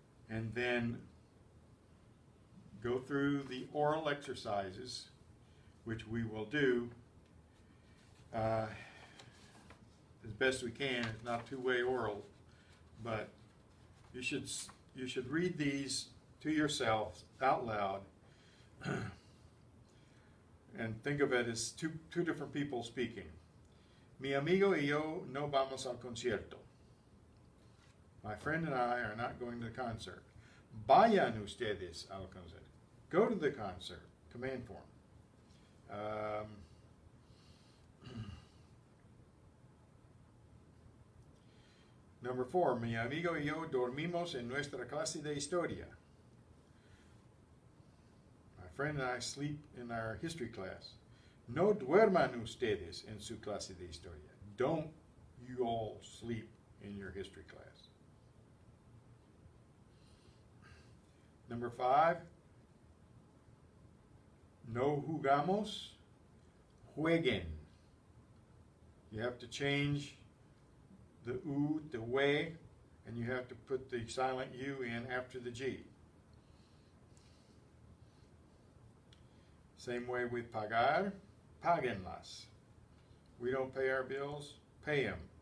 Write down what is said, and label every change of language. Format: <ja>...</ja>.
<en>And then go through the oral exercises, which we will do as best we can. It's not two-way oral, but you should read these to yourself out loud and think of it as two different people speaking.</en> <es>Mi amigo y yo no vamos al concierto.</es> <en>My friend and I are not going to the concert.</en> <es>Vayan ustedes al concert.</es> <en>Go to the concert. Command form. Number 4.</en> <es>Mi amigo y yo dormimos en nuestra clase de historia.</es> <en>My friend and I sleep in our history class.</en> <es>No duerman ustedes en su clase de historia.</es> <en>Don't you all sleep in your history class. Number 5,</en> <es>no jugamos, jueguen.</es> <en>You have to change the U to we, and you have to put the silent U in after the G. Same way with pagar, páguenlas. We don't pay our bills, pay them.</en>